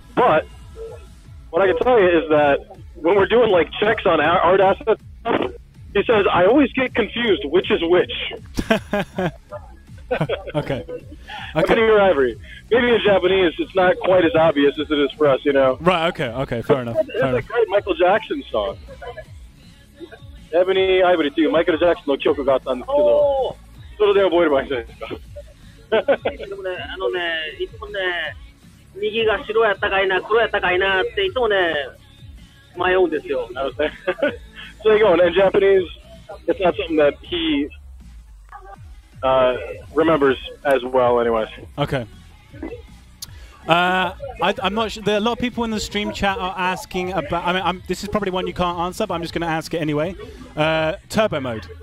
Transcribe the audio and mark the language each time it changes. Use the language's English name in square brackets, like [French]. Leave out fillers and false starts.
[English] But what I can tell you is that when we're doing like checks on art assets, he says, I always get confused which is which. Okay. Okay. Your ivory. Maybe in Japanese, it's not quite as obvious as it is for us, you know. Right. Okay. Okay. Fair enough. That's a great Michael Jackson song. [Japanese] Ebony Ivory っていうマイケル・ジャクソンの曲があったんですけど、それで覚えればいいんじゃないですか。でもね、いつもね、右が白やったかいな、黒やったかいなっていつもね、迷うんですよ。なるほどね。 [English] So there you go. And in Japanese, it's not something that he remembers as well, anyways. Okay. I'm not sure. There are a lot of people in the stream chat are asking about. I mean, this is probably one you can't answer, but I'm just going to ask it anyway. Turbo mode.